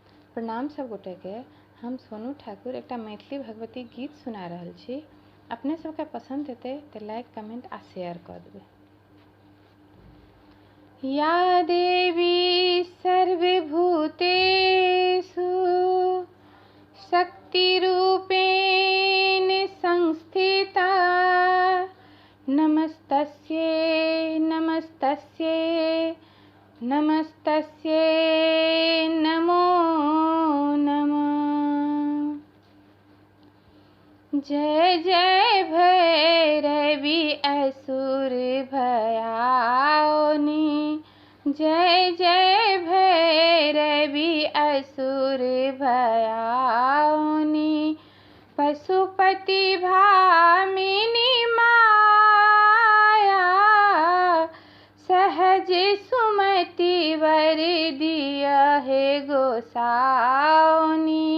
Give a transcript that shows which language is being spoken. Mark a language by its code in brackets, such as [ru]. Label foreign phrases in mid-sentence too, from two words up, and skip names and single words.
[mai] प्रणाम सब गोटे के। हम सोनू ठाकुर एक मैथिली भगवती गीत सुना रहल छी। अपने सबके पसंद हेतै तो [en] like comment [mai] आ शेयर कर देबै। [sa] या देवी सर्वभूतेषु शक्तिरूपेण संस्थिता नमस्तस्यै नमस्तस्यै नमस्तस्यै नमो नमः। [mai] जय जय भैरवी असुर भयाओनि, जय जय भैरवी असुर भयाओनि। पशुपति भामिनी माया, सहज सुमति वर दिया है गोसाउनी।